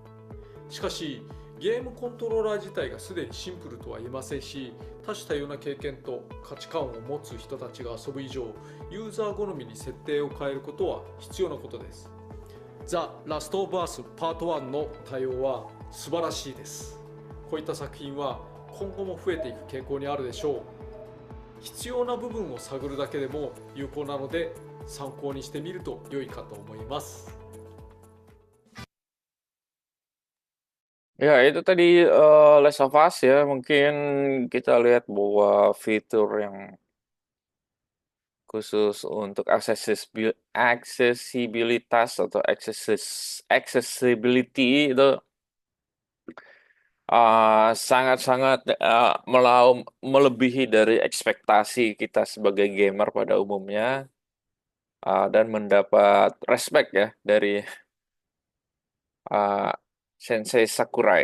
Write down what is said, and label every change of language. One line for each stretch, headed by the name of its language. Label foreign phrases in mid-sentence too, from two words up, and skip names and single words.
Japanese: しかしゲームコントローラー自体がすでにシンプルとは言えませんし、多種多様な経験と価値観を持つ人たちが遊ぶ以上、ユーザー好みに設定を変えることは必要なことです。ザ・ラストオブアースパート1の対応は素晴らしいです。こういった作品は今後も増えていく傾向にあるでしょう。必要な部分を探るだけでも有効なので参考にしてみると良いかと思います。
Indonesian: Ya, itu tadi Last of Us ya. Mungkin kita lihat bahwa fitur yang khusus untuk aksesibilitas atau accessibility itu sangat-sangat melebihi dari ekspektasi kita sebagai gamer pada umumnya, dan mendapat respect ya dari uh, Sensei Sakurai.